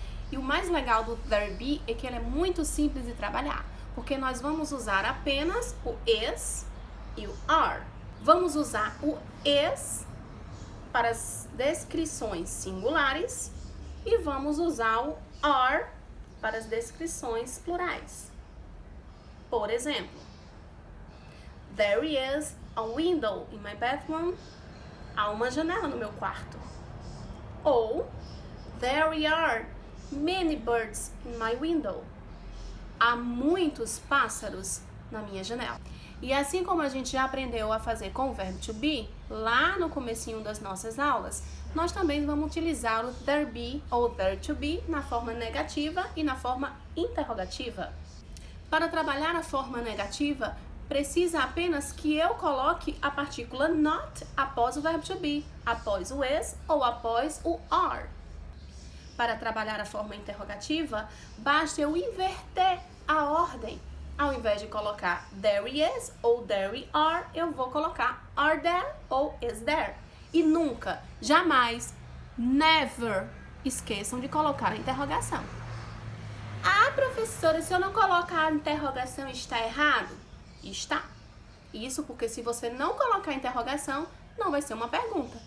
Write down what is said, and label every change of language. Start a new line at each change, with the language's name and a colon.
Portuguese: E o mais legal do there be é que ele é muito simples de trabalhar, porque nós vamos usar apenas o is e o are. Vamos usar o is para as descrições singulares e vamos usar o are para as descrições plurais. Por exemplo,
English: there is a window in my bathroom.
Portuguese: Há uma janela no meu quarto. Ou
English: there are many birds in my window.
Portuguese: Há muitos pássaros na minha janela. E assim como a gente já aprendeu a fazer com o verbo to be, lá no comecinho das nossas aulas, nós também vamos utilizar o there be ou there to be na forma negativa e na forma interrogativa. Para trabalhar a forma negativa, precisa apenas que eu coloque a partícula not após o verbo to be, após o is ou após o are. Para trabalhar a forma interrogativa, basta eu inverter a ordem. Ao invés de colocar there is ou there are, eu vou colocar are there ou is there. E nunca, jamais, never esqueçam de colocar a interrogação. Ah, professora, se eu não colocar a interrogação está errado? Está. Isso porque se você não colocar a interrogação, não vai ser uma pergunta.